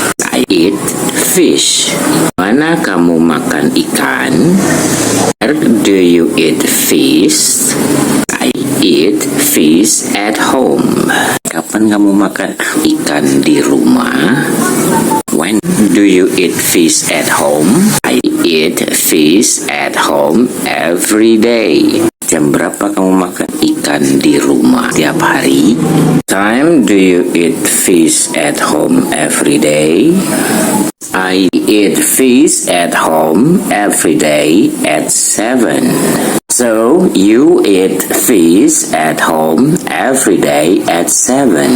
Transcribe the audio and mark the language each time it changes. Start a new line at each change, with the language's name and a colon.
English: I eat fish.
Indonesian: Mana kamu makan ikan?
English: Where do you eat fish? I eat fish at home.
Indonesian: Kapan kamu makan ikan di rumah?
English: When do you eat fish at home? I eat fish at home every day.
Indonesian: Jam berapa kamu makan ikan di rumah tiap hari?
English: Time do you eat fish at home every day? I eat fish at home every day at 7. So you eat fish at home every day at 7.